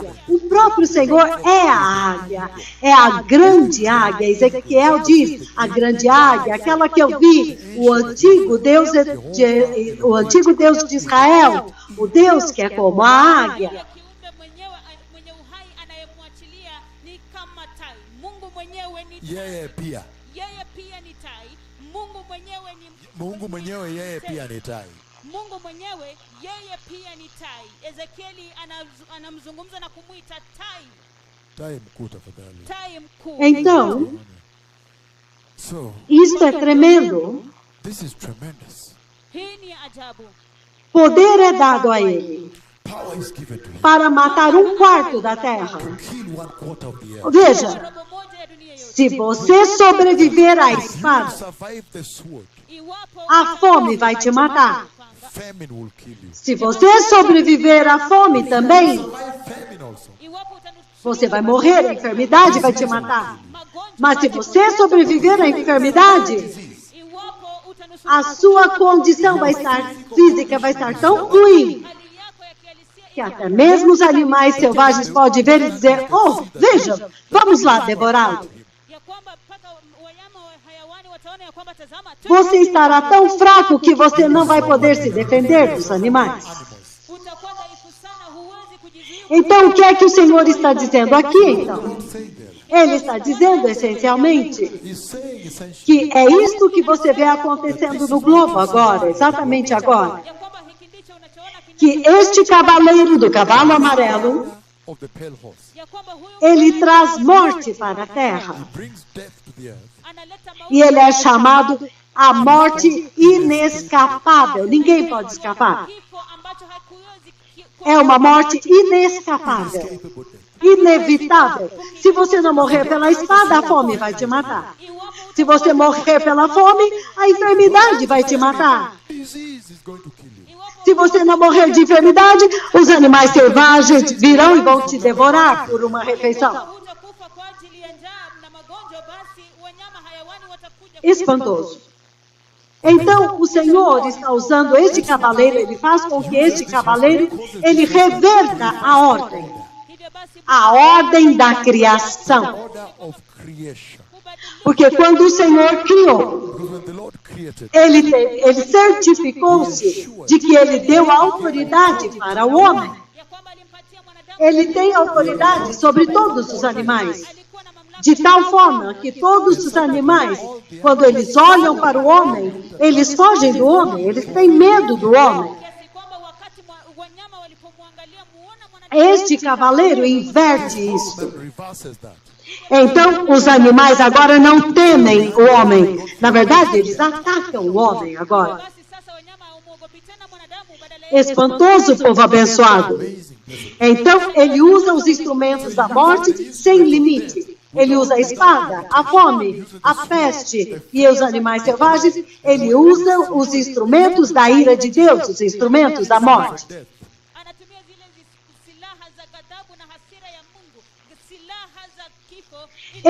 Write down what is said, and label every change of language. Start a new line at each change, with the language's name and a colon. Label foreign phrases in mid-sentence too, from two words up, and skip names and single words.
Portuguese: O próprio Senhor é a águia. É a grande águia. Ezequiel diz, a grande águia, aquela que eu vi, o antigo Deus de Israel, o Deus que é como a águia.
Swahili: kiumbe mwenye uhai anayemwachilia ni kama tai. Mungu mwenyewe ni tai. Yeye pia. Yeye pia ni tai. Mungu mwenyewe ni Mungu mwenyewe yeye pia ni tai. Mungu mwenyewe yeye pia ni tai. Ezekieli anamzungumza na kumwita tai, Tai mkuu tafadhali. tai mkuu.
Portuguese: Então,
English: So,
Portuguese: isto é tremendo.
English: this is tremendous.
Swahili: Hii ni ajabu.
Portuguese: Poder é dado a ele
English: Power is given to him
Portuguese: para matar 1/4 da terra.
English: to kill 1/4 of the earth.
Portuguese: Veja,
Swahili: Robo moja ya dunia yote.
Portuguese: se você sobreviver à espada,
English: Survive the sword.
Swahili: Iwapo
Portuguese: a fome vai te matar.
English: Famine will kill you.
Portuguese: Se você sobreviver à fome também,
English: Survive famine also.
Swahili: iwapo
Portuguese: você vai morrer, a enfermidade vai te matar.
Swahili: magonjwa,
Portuguese: Mas se você sobreviver à enfermidade,
Swahili: iwapo utanusurika
Portuguese: a sua condição vai estar física, vai estar tão ruim,
Swahili: hali yako ya kihalisia
Portuguese: que até mesmo os animais selvagens podem ver e dizer, oh, veja, vamos lá devorá-lo.
Swahili: ya kwamba mpaka wanyama wa hayawani wataona ya kwamba tazama tu
Portuguese: Você estará tão fraco que você não vai poder se defender dos animais.
Swahili: utakuwa dhaifu sana, huwezi kujizuia.
Portuguese: Então, o que é que o Senhor está dizendo aqui, então?
English: Not saying that.
Portuguese: Ele está dizendo, essencialmente,
English: He's saying essentially
Portuguese: que é isto que você vê acontecendo no globo agora, exatamente agora.
Swahili: Ya kwamba hiki ndicho unachoona
Portuguese: Que este cavaleiro do cavalo amarelo,
English: of the pale horse
Swahili: ya kwamba huyu
Portuguese: ele traz morte para a terra.
English: brings death to the earth.
Swahili: analeta
Portuguese: E ele é chamado a morte inescapável. Ninguém pode escapar.
Swahili: kifo ambacho hakiwezi
Portuguese: É uma morte inescapável,
English: Capable death.
Portuguese: inevitável. Se você não morrer pela espada, a fome vai te matar. Se você morrer pela fome, a enfermidade vai te matar.
English: Disease is going to kill you.
Portuguese: Se você não morrer de enfermidade, os animais selvagens virão e vão te devorar por uma refeição.
Swahili: hutakufa kwa ajili ya njaa na magonjwa, basi wanyama hayawani watakuja
Portuguese: Espantoso. Então, o Senhor está usando este cavaleiro, ele faz com que este cavaleiro, ele reverta a ordem.
Swahili: hivyo basi
Portuguese: A ordem da criação.
English: Order of creation.
Portuguese: Porque quando o Senhor criou,
English: Because when the Lord created,
Portuguese: ele certificou-se de que ele deu autoridade para o homem.
Swahili: ya kwamba alimpatia mwanadamu,
Portuguese: Ele tem autoridade sobre todos os animais.
Swahili: alikuwa na mamlaka
Portuguese: De tal forma que todos os animais, quando eles olham para o homem, eles fogem do homem, eles têm medo do homem.
Swahili: kiasi kwamba wakati wanyama walipomwangalia muona mwanadamu,
Portuguese: Este cavaleiro inverte isso.
English: man reverses that.
Portuguese: Então, os animais agora não temem o homem. Na verdade, eles atacam o homem agora.
Swahili: basi sasa wanyama hawamuogopi tena mwanadamu, badala yake
Portuguese: Espantoso, povo abençoado.
English: Amazing. Blessed.
Portuguese: Então, ele usa os instrumentos da morte sem limite. Ele usa a espada, a fome, a peste e os animais selvagens. Ele usa os instrumentos da ira de Deus, os instrumentos da morte.
English: Death.
Swahili: anatumia zile silaha za ghadhabu na hasira ya Mungu, silaha za kifo, ili